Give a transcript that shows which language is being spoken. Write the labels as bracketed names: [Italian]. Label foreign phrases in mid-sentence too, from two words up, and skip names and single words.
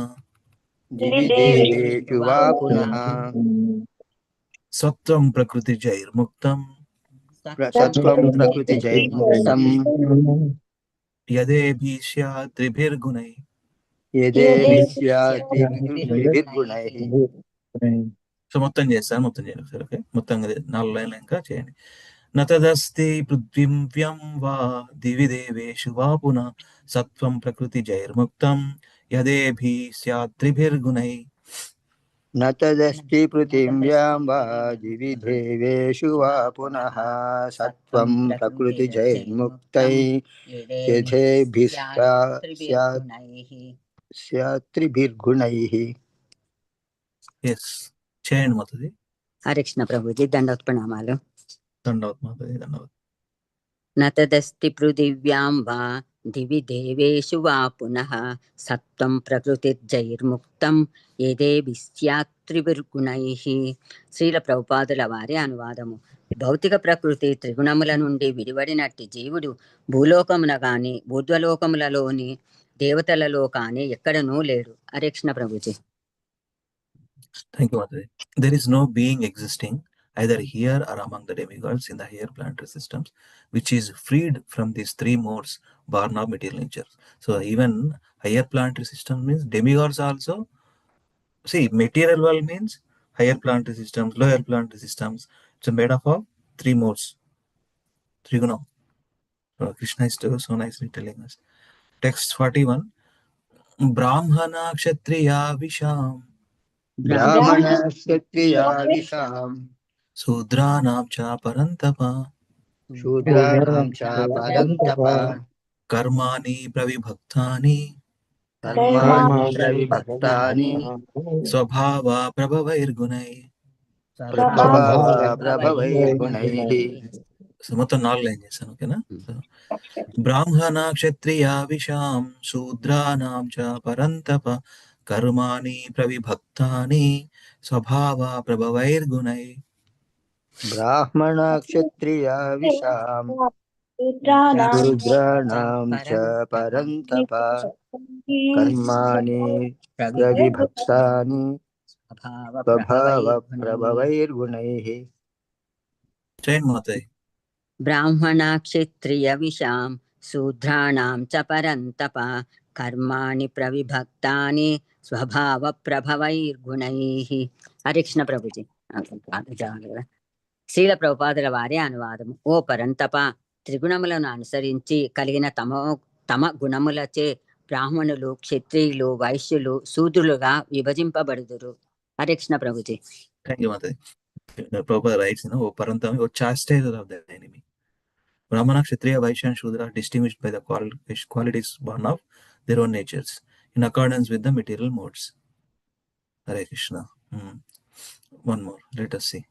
[Sanskrit] दिवि देवेषु वा पुनः सत्त्वं प्रकृतिजैर्मुक्तं. सत्त्वं प्रकृतिजैर्मुक्तं यदेभिः स्यात् त्रिभिर्गुणैः यदेभिः स्यात् त्रिभिर्गुणैः [Telugu] సో మొత్తం చేస్తాను, మొత్తం చేయండి సార్. ఓకే, మొత్తం 4 లైన్లు ఇంకా చేయండి. [Sanskrit] నతదస్తి పృథ్వీవ్యం వా దివి దేవేషు వా పునః సత్వం ప్రకృతి జైర్ముక్తం యదేభి స్యాత్ త్రిభిర్గుణై. न तदस्ति पृथिव्यां वा दिवि देवेषु वा पुनः सत्त्वं प्रकृतिजैर्मुक्तैः यथेभिः स्यात् त्रिभिर्गुणैः. [Telugu] ఎస్, చేయండి మొత్తది. హరే కృష్ణ ప్రభుజీ, దండవత్ ప్రణామాలు. దండవత్ మాతది, దండవత్. [Sanskrit] న తదస్తి పృథివ్యాం వా దివి దేవేషు వా పునః సత్వం ప్రకృతిర్జైర్ముక్తం ఏదేభి స్యాత్ త్రిభిర్గుణైః. [Telugu] శ్రీల ప్రభుపాదుల వారి అనువాదము. భౌతిక ప్రకృతి త్రిగుణముల నుండి విడివడినట్టి జీవుడు భూలోకమున గాని ఊర్ధ్వలోకములలోని దేవతలలో కాని ఎక్కడనూ లేడు. హరే కృష్ణ ప్రభుజీ. [English] Thank you, Mataji. There is no being existing either here or among the demigods in the higher planetary systems which is freed from these three modes born of material nature. So even higher planetary system means demigods also. See, material world means higher planetary systems, lower planetary systems. It's made up of three modes. Trigunam. So Krishna is so nicely telling us. Text 41. [Sanskrit] ब्राह्मणक्षत्रियविशां ब्राह्मणक्षत्रियाविषां शूद्राणां च परन्तपा शूद्राणां च परन्तप कर्माणि प्रविभक्तानि कर्माणि प्रविभक्तानि स्वभाव प्रभवैर्गुणैः. प्रभवैर्गुणैः. [Telugu] సో మొత్తం 4 లైన్ చేశాను, ఓకేనా? [Sanskrit] బ్రాహ్మణ క్షత్రియ విషాం శూద్రానాం చ పరంతప కర్మాణి ప్రవిభక్తాని స్వభావ ప్రభవైర్గుణై. ब्राह्मण क्षत्रिय विषां शूद्राणां च परन्तप कर्माणि प्रविभक्तानि स्वभावप्रभवैर्गुणैः. [Telugu] చేయండి మాతాయి. [Sanskrit] బ్రాహ్మణ క్షత్రియ విషాం శూద్రాణాం చ పరంతప కర్మాణి ప్రవిభక్తాని స్వభావ ప్రభవైర్గుణైః. [Telugu] హరే కృష్ణ ప్రభుజీ. శ్రీల ప్రభుపాదుల వారి అనువాదము. ఓ పరంతప, త్రిగుణములను అనుసరించి కలిగిన తమ గుణములచే బ్రాహ్మణులు, క్షత్రియులు, వైశ్యులు, శూద్రులుగా విభజింపబడుదురు. హరే కృష్ణ ప్రభుజీ. [English] Thank you మాతాయి. Prabhupada writes, O Parantam, O chastiser of the enemy. Brahmana, Kshatriya, Vaishya and Shudra are distinguished by the qualities born of their own natures in accordance with the material modes. Hare Krishna. One more, let us see.